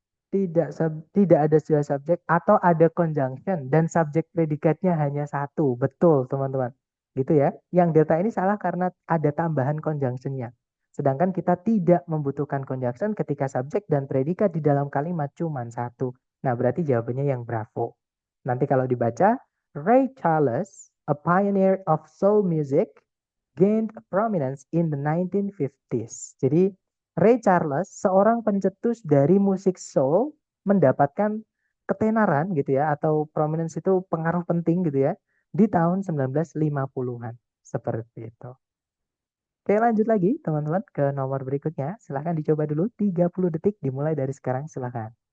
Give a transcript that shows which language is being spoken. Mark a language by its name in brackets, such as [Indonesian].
[Indonesian] Tidak ada dua subjek atau ada conjunction dan subjek predikatnya hanya satu. Betul, teman-teman. Gitu ya. Yang delta ini salah karena ada tambahan conjunctionnya. Sedangkan kita tidak membutuhkan conjunction ketika subjek dan predikat di dalam kalimat cuma satu. Nah, berarti jawabannya yang Bravo. Nanti kalau dibaca, [English] Ray Charles, a pioneer of soul music, gained prominence in the 1950s. [Indonesian] Jadi, Ray Charles, seorang pencetus dari musik soul, mendapatkan ketenaran gitu ya, atau prominence itu pengaruh penting gitu ya, di tahun 1950-an. Seperti itu. Oke, lanjut lagi teman-teman ke nomor berikutnya. Silahkan dicoba dulu, 30 detik dimulai dari sekarang, silahkan.